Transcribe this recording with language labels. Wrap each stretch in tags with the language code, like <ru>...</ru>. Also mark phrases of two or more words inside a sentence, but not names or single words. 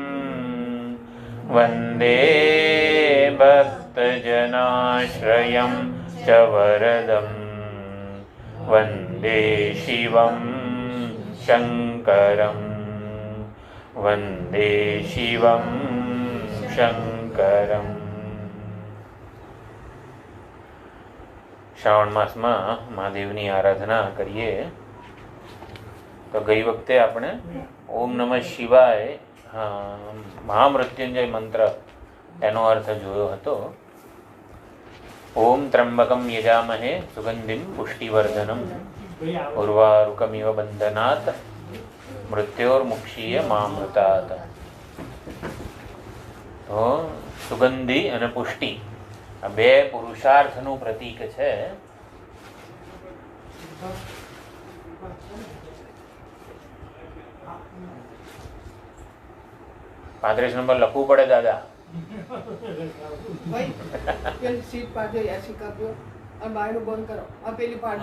<sa>वन्दे भक्तजनाश्रयं च वरदं वन्दे शिवं शङ्करं वन्दे शिवं शङ्करम्</sa> <gu>શ્રાવણ માસમાં મહાદેવની આરાધના કરીએ તો ગઈ વખતે આપણે</gu> <sa>ઓમ નમઃ શિવાય</sa> <gu>મહામૃત્યુંજય મંત્ર એનો અર્થ જોયો હતો.</gu> <sa>ओम त्र्यंबकं यजामहे सुगंधिं पुष्टिवर्धनम उर्वारुकमिव बंधनात् मृत्योर्मुक्षीय मामृतात्.</sa> <gu>તો સુગંધી અને પુષ્ટિ આ બે પુરુષાર્થનું પ્રતીક છે. 35 નંબર લખવું પડે દાદા. ભાઈ પેલી સીટ પાડજો યાસી કરજો અને બાયણું બંધ કરો આ પેલી પાડજો</gu>